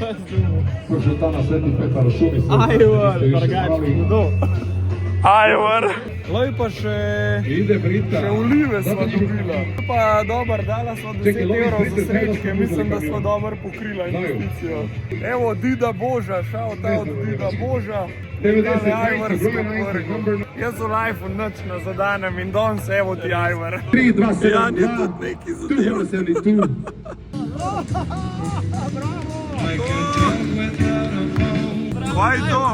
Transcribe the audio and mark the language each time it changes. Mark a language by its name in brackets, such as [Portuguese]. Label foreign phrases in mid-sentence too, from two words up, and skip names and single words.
[Slovenian] So še ta na Sveti Petar v šumi. Ajvar, drugače hudo. Ajvar. Lej pa še Ide Brita. olive sva dobila. Pa dober, dala sva 10 evrov za srečke, mislim, da sva dober pokrila investicijo. Evo, Dida Boža, [English] shout out Dida Boža. [Slovenian] Tale Ajvar podvrgu. Jaz v lifeu nič ne zadanem in danes evo ti Ajvar. 3, 2, 7, Jan je tudi neki zadev. 272. Kaj je to?